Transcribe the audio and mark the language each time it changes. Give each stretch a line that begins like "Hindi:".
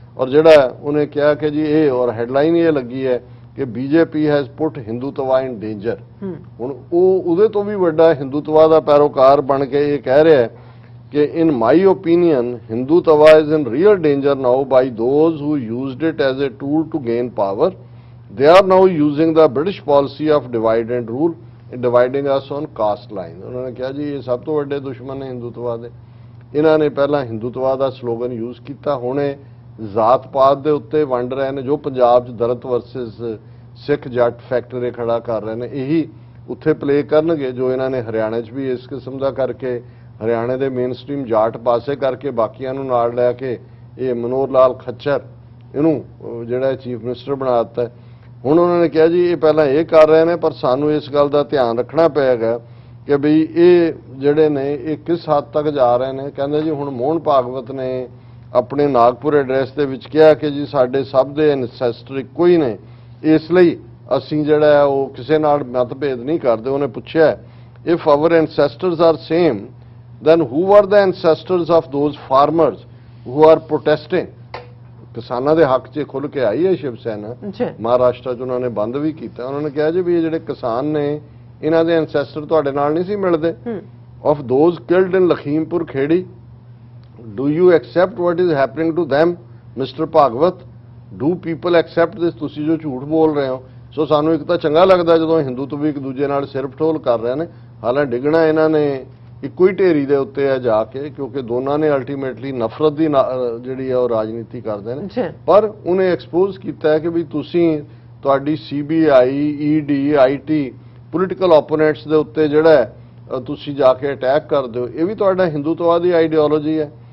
Punjabi: ਔਰ ਜਿਹੜਾ ਉਹਨੇ ਕਿਹਾ ਕਿ ਜੀ ਇਹ ਔਰ ਹੈਡਲਾਈਨ ਇਹ ਲੱਗੀ ਹੈ ਕਿ
English: BJP has put Hindutva in danger.
Punjabi: ਹੁਣ ਉਹ ਉਹਦੇ ਤੋਂ ਵੀ ਵੱਡਾ ਹਿੰਦੂਤਵਾ ਦਾ ਪੈਰੋਕਾਰ ਬਣ ਕੇ ਇਹ ਕਹਿ ਰਿਹਾ ਕਿ
English: In my opinion Hindutva is in real danger now by those who used it as a tool to gain power. They are now using the British policy of divide and rule in dividing us on caste line।
Punjabi: ਉਹਨਾਂ ਨੇ ਕਿਹਾ ਜੀ ਇਹ ਸਭ ਤੋਂ ਵੱਡੇ ਦੁਸ਼ਮਣ ਨੇ ਹਿੰਦੂਤਵਾ ਦੇ। ਇਹਨਾਂ ਨੇ ਪਹਿਲਾਂ ਹਿੰਦੂਤਵਾ ਦਾ ਸਲੋਗਨ ਯੂਜ਼ ਕੀਤਾ, ਹੁਣ ਇਹ ਜ਼ਾਤ ਪਾਤ ਦੇ ਉੱਤੇ ਵੰਡ ਰਹੇ ਨੇ। ਜੋ ਪੰਜਾਬ 'ਚ ਦਲਿਤ ਵਰਸਸ ਸਿੱਖ ਜੱਟ ਫੈਕਟਰੀ ਖੜਾ ਕਰ ਰਹੇ ਨੇ, ਇਹੀ ਉੱਥੇ ਪਲੇ ਕਰਨਗੇ ਜੋ ਇਹਨਾਂ ਨੇ ਹਰਿਆਣਾ 'ਚ ਵੀ ਇਸ ਕਿਸਮ ਦਾ ਕਰਕੇ ਹਰਿਆਣੇ ਦੇ ਮੇਨ ਸਟ੍ਰੀਮ ਜਾਟ ਪਾਸੇ ਕਰਕੇ ਬਾਕੀਆਂ ਨੂੰ ਨਾਲ ਲੈ ਕੇ ਇਹ ਮਨੋਹਰ ਲਾਲ ਖੱਚਰ ਇਹਨੂੰ ਜਿਹੜਾ ਚੀਫ ਮਿਨਿਸਟਰ ਬਣਾ ਦਿੱਤਾ। ਹੁਣ ਉਹਨਾਂ ਨੇ ਕਿਹਾ ਜੀ ਇਹ ਪਹਿਲਾਂ ਇਹ ਕਰ ਰਹੇ ਨੇ, ਪਰ ਸਾਨੂੰ ਇਸ ਗੱਲ ਦਾ ਧਿਆਨ ਰੱਖਣਾ ਪਏਗਾ ਕਿ ਵੀ ਇਹ ਜਿਹੜੇ ਨੇ ਇਹ ਕਿਸ ਹੱਦ ਤੱਕ ਜਾ ਰਹੇ ਨੇ। ਕਹਿੰਦੇ ਜੀ ਹੁਣ ਮੋਹਨ ਭਾਗਵਤ ਨੇ ਆਪਣੇ ਨਾਗਪੁਰ ਐਡਰੈਸ ਦੇ ਵਿੱਚ ਕਿਹਾ ਕਿ ਜੀ ਸਾਡੇ ਸਭ ਦੇ ਐਨਸੈਸਟਰ ਇੱਕੋ ਹੀ ਨੇ, ਇਸ ਲਈ ਅਸੀਂ ਜਿਹੜਾ ਹੈ ਉਹ ਕਿਸੇ ਨਾਲ ਮਤਭੇਦ ਨਹੀਂ ਕਰਦੇ। ਉਹਨੇ ਪੁੱਛਿਆ
English: If our ancestors are same then who were the ancestors of those farmers who are protesting?
Punjabi: ਕਿਸਾਨਾਂ ਦੇ ਹੱਕ 'ਚ ਖੁੱਲ੍ਹ ਕੇ ਆਈ ਹੈ ਸ਼ਿਵ ਸੈਨਾ। ਮਹਾਰਾਸ਼ਟਰ 'ਚ ਉਹਨਾਂ ਨੇ ਬੰਦ ਵੀ ਕੀਤਾ। ਉਹਨਾਂ ਨੇ ਕਿਹਾ ਜੀ ਵੀ ਇਹ ਜਿਹੜੇ ਕਿਸਾਨ ਨੇ ਇਹਨਾਂ ਦੇ ਐਨਸੈਸਟਰ ਤੁਹਾਡੇ ਨਾਲ ਨਹੀਂ ਸੀ ਮਿਲਦੇ।
English: of those killed in Lakhimpur Kheri, do you accept what is happening to them, Mr.
Punjabi: Bhagwat?
English: do people accept this?
Punjabi: ਤੁਸੀਂ ਜੋ ਝੂਠ ਬੋਲ ਰਹੇ ਹੋ। ਸੋ ਸਾਨੂੰ ਇੱਕ ਤਾਂ ਚੰਗਾ ਲੱਗਦਾ ਜਦੋਂ ਹਿੰਦੂਤਵ ਵੀ ਇੱਕ ਦੂਜੇ ਨਾਲ ਸਿਰ ਫਟੋਲ ਕਰ ਰਹੇ ਨੇ, ਹਾਲਾਂਕਿ ਡਿੱਗਣਾ ਇਹਨਾਂ ਨੇ ਇੱਕੋ ਹੀ ਢੇਰੀ ਦੇ ਉੱਤੇ ਹੈ ਜਾ ਕੇ, ਕਿਉਂਕਿ ਦੋਨਾਂ ਨੇ ਅਲਟੀਮੇਟਲੀ ਨਫ਼ਰਤ ਦੀ ਜਿਹੜੀ ਹੈ ਉਹ ਰਾਜਨੀਤੀ ਕਰਦੇ ਨੇ। ਪਰ ਉਹਨੇ ਐਕਸਪੋਜ਼ ਕੀਤਾ ਕਿ ਵੀ ਤੁਹਾਡੀ CBI, ED, IT political opponents ਦੇ ਉੱਤੇ ਜਿਹੜਾ ਤੁਸੀਂ ਜਾ ਕੇ ਅਟੈਕ ਕਰਦੇ ਹੋ, ਇਹ ਵੀ ਤੁਹਾਡਾ ਹਿੰਦੂਤਵਾਦੀ ਆਈਡੀਓਲੋਜੀ ਹੈ।